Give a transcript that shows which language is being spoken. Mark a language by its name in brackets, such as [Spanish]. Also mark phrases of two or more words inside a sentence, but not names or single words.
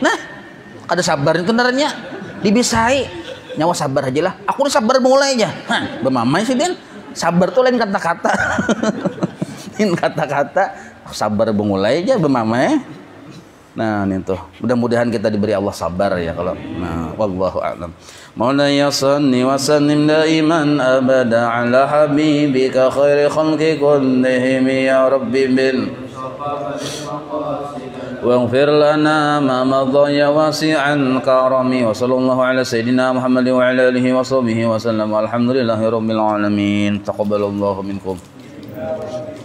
[Banjar] Nah, kada sabar itu benernya dibisai. Nyawa sabar aja lah, aku udah sabar mulai aja. Hah, bemamai sih Din. Sabar tuh lain kata-kata. Lain kata-kata, sabar mulai aja bemamai. Nah, ini tuh. [Indonesian] Mudah-mudahan kita diberi Allah sabar ya kalau. Nah, [Arabic] والله أعلم. مولاي صل وسلم دائما أبدا على حبيبك خير خلق كلهم يا رب بال واغفر لنا ما مضى يا واسع الكرم وصلى الله على سيدنا محمد وعلى اله وصحبه وسلم والحمد لله رب العالمين تقبل الله منكم